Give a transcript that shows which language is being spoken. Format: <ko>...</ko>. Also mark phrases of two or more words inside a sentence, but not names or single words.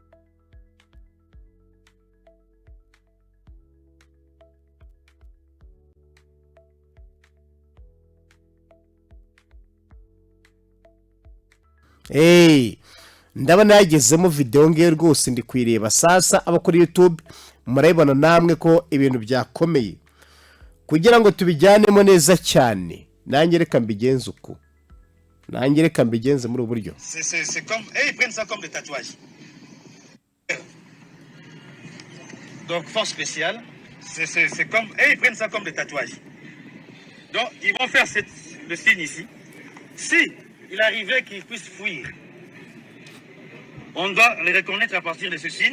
<rw>Ndabona yagezemo video ngiye rwose ndi kwireba sasa. Aba kuri YouTube murayibona namwe ko ibintu byakomeye, kugira ngo tubijyanemo neza cyane. Nanjye reka mbigenze uko, nanjye reka mbigenze muri uburyo.</rw> <fr>C'est comme ils prennent ça comme des tatouages. Donc force spéciale, c'est comme ils prennent ça comme des tatouages. Donc ils vont faire le signe ici. Si il arrivait qu'ils puissent fuir, on doit les reconnaître à partir de ce signe.</fr>